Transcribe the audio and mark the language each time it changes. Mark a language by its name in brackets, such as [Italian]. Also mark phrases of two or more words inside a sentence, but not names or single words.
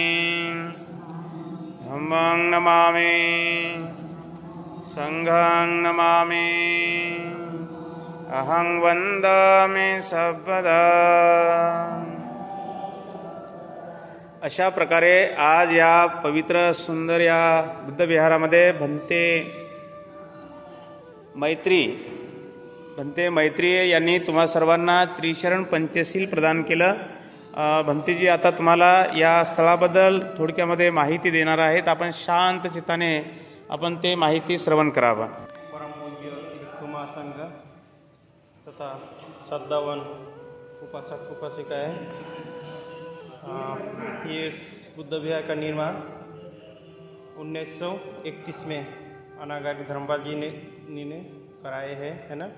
[Pali] धम्मं नमामि संघं नमामि अहं वंदामि सर्वदा। [Marathi] अशा प्रकारे आज या पवित्र सुंदर या बुद्ध विहारामध्ये भंते मैत्री यांनी तुम्हा सर्वांना त्रिशरण पंचशील प्रदान केलं। भंतेजी आता तुम्हाला या स्थळाबद्दल थोडक्यामध्ये माहिती देणार आहेत। आपण शांत चित्ताने आपण ते माहिती श्रवण करावं. [Hindi] परमपूज्य भिक्खू महासंघ तथा श्रद्धावान उपासक उपासिकाएं, ये बुद्ध विहार का निर्माण 1931 में अनागारी धर्मपाल जी ने कराए हैं, है ना.